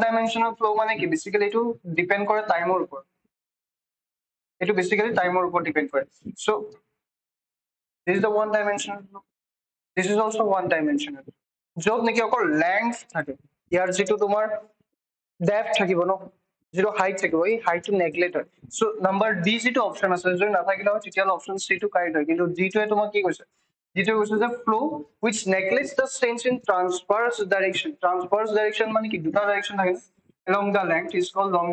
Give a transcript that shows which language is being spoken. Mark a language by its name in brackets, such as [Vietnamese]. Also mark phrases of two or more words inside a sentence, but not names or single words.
[English] dimensional flow [Assamese] মানে কি বেসিক্যালি এটো ডিপেন্ড কৰে টাইমৰ ওপৰত এটো বেসিক্যালি টাইমৰ ওপৰত ডিপেন্ড কৰে [English] so this is the one dimensional flow this is also one dimensional [Assamese] যত নেকি অকল লেংথ থাকে ইয়াৰ যেটো তোমাৰ ডেপথ থাকিব ন যেটো হাইট থাকিব এই হাইটটো নেগলেক্ট হয় [English] so number D [Assamese] যেটো অপশন আছে যদি নাথাকিলে হয় তেতিয়া [English] option C [Assamese] টো কাৰেক্ট হয় কিন্তু ডি টোৱে তোমাক কি কৈছে যেটো কৈছে যে ফ্লো [English] which neglects the sense in transverse direction [Assamese] মানে কি দুটা ডাইরেকশন থাকে [English] along the length is called